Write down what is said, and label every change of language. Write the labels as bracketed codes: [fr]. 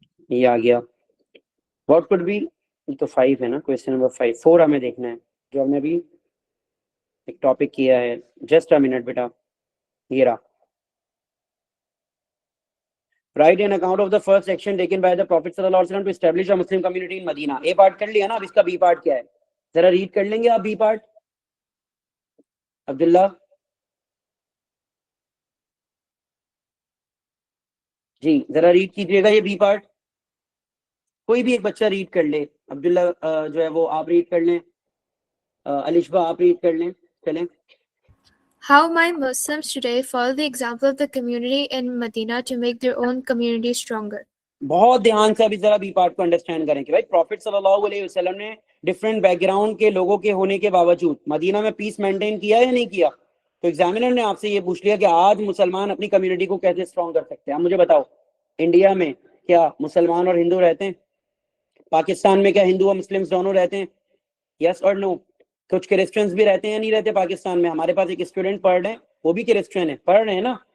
[ur] یہ آ گیا. [en] what could be, [ur] تو 5 ہے نا, کویسچن نمبر 5. 4 ہمیں دیکھنا ہے جو ہم نے ابھی ایک ٹاپک کیا ہے. [en] just a minute [ur] بیٹا, یہ رہا. [en] Write an account of the first action taken by the Prophet sallallahu alaihi wasallam to establish a Muslim community in Medina. [ur] A part کر لیا نا, اب اس کا بی پارٹ کیا ہے ذرا ریڈ کر لیں گے آپ بی پارٹ. عبداللہ جی ذرا ریڈ کیجیے گا یہ بی پارٹ. کوئی بھی ایک بچہ ریڈ کر لے. عبداللہ جو ہے وہ آپ ریڈ کر لیں, الشبہ آپ ریڈ کر لیں. چلیں. [en] How might Muslims today follow the example of the community in Medina to make their own community stronger? [ur] بہت دھیان سے ابھی ذرا بی پارٹ کو انڈرسٹینڈ کریں کہ بھائی پروفٹ صلی اللہ علیہ وسلم نے ڈفرینٹ بیک گراؤنڈ کے لوگوں کے ہونے کے باوجود مدینہ میں پیس مینٹین کیا یا نہیں کیا. تو ایگزامینر نے آپ سے یہ پوچھ لیا کہ آج مسلمان اپنی کمیونٹی کو کیسے اسٹرانگ کر سکتے ہیں. مجھے بتاؤ, انڈیا میں کیا مسلمان اور ہندو رہتے ہیں؟ پاکستان میں کیا ہندو اور مسلم دونوں رہتے ہیں؟ یس اور نو؟ کچھ کرسچنز بھی رہتے ہیں یا نہیں رہتے پاکستان میں؟ ہمارے پاس ایک اسٹوڈنٹ پڑھ رہے ہیں, وہ بھی کرسچن ہے, پڑھ رہے ہیں نا.